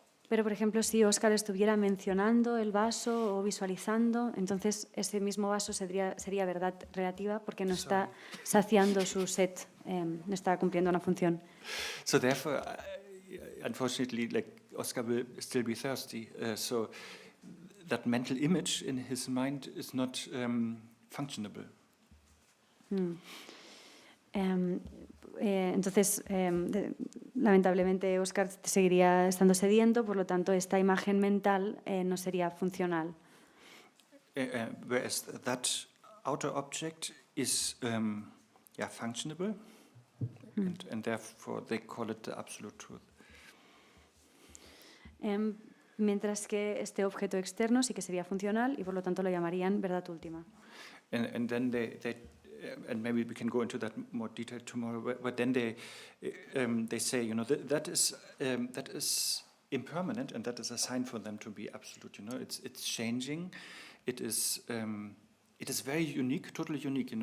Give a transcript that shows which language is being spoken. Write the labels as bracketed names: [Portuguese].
[Spanish] Pero, por ejemplo, si Oscar estuviera mencionando el vaso o visualizando, entonces ese mismo vaso sería verdad relativa porque no está saciando su sed, no está cumpliendo una función. [English] So therefore, unfortunately, like Oscar will still be thirsty. So that mental image in his mind is not functionable. [Spanish] Entonces, lamentablemente, Oscar seguiría estando sediento, por lo tanto, esta imagen mental no sería funcional. [English] Whereas that outer object is functionable, and therefore they call it the absolute truth. [Spanish] Mientras que este objeto externo sí que sería funcional y por lo tanto lo llamarían verdad última. [English] And then they and maybe we can go into that more detail tomorrow. But then they say, that is impermanent, and that is a sign for them to be absolute. It's changing. It is very unique, totally unique.